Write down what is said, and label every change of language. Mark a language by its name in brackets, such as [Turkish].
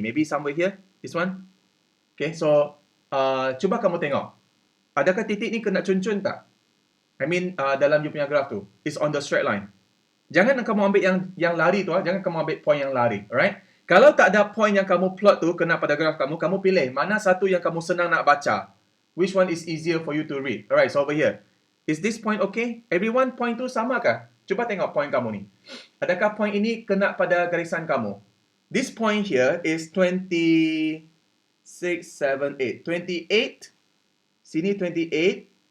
[English] Maybe somewhere here, this one. Okay, so [Malay] cuba kamu tengok. Adakah titik ni kena cun-cun tak? [English] I mean, [Malay] dalam you punya graph tu. [English] It's on the straight line. [Malay] Jangan kamu ambil yang lari tu, jangan kamu ambil point yang lari. Alright? Kalau tak ada point yang kamu plot tu kena pada graph kamu pilih mana satu yang kamu senang nak baca. [English] Which one is easier for you to read? Alright, so over here. Is this point okay? [Malay] Everyone point tu sama kah? Cuba tengok point kamu ni. Adakah point ini kena pada garisan kamu? [English] This point here is 26, 7, 8. [Malay] 28. Sini 28.